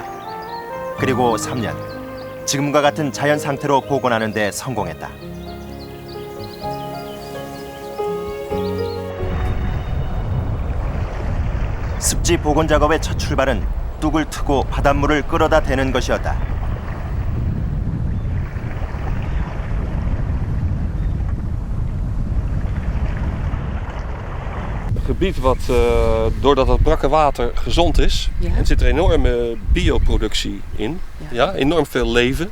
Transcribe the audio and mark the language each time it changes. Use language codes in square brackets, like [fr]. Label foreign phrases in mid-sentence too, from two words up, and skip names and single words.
[ko] 그리고 3년, 지금과 같은 자연 상태로 복원하는 데 성공했다. 습지 복원 작업의 첫 출발은 뚝을 트고 바닷물을 끌어다 대는 것이었다. [nl] Gebied wat, doordat het brakke water gezond is, er zit er enorme bioproductie in. Ja, enorm veel leven.